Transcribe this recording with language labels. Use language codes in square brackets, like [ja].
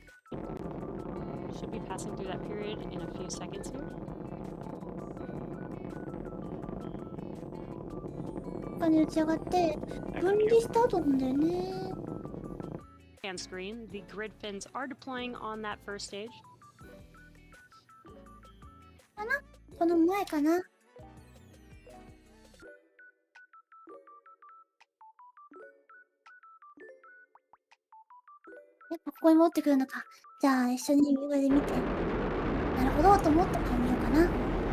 [en] Should be passing through that period in a few seconds here. [ja] 他に打ち上がって分離した後なんだよね。 [en] And screen, the grid fins are deploying on that first stage. [ja] かな？この前かな？やっぱここに持ってくるのか。じゃあ一緒に上で見て。なるほどと思ったから見ようかな。